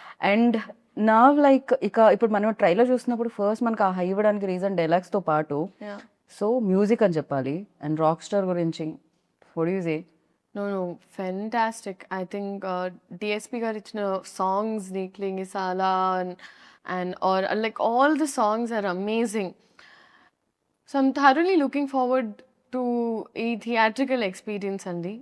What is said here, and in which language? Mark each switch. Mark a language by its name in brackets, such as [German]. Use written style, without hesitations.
[Telugu] And నా like ఇప్పుడు మనం ట్రైలర్ చూసినప్పుడు ఫస్ట్ మనకు ఆ హై ఇవ్వడానికి రీజన్ డైలాగ్స్ తో పాటు సో మ్యూజిక్ అని చెప్పాలి. [English] And rock star గురించి what do you say? No, fantastic. I think DSP గారు [Telugu] ఇచ్చిన సాంగ్స్ ని క్లింగిసాలా [English] and or like all the songs are amazing. So I'm thoroughly looking forward to ఈ theatrical experience అండి.